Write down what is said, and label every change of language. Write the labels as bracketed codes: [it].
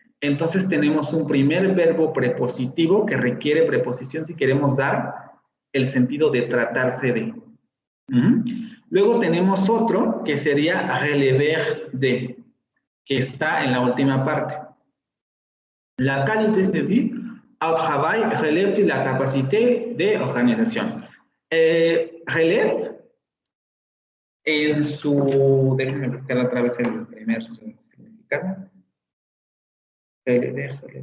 [es] Entonces tenemos un primer verbo prepositivo que requiere preposición si queremos dar el sentido de tratarse de. Luego tenemos otro que sería relever de, que está en la última parte. [fr] La qualité de vie au travail relève de la capacité de [es] organización. Relève en su, déjenme buscar otra vez el primer significado. Relever.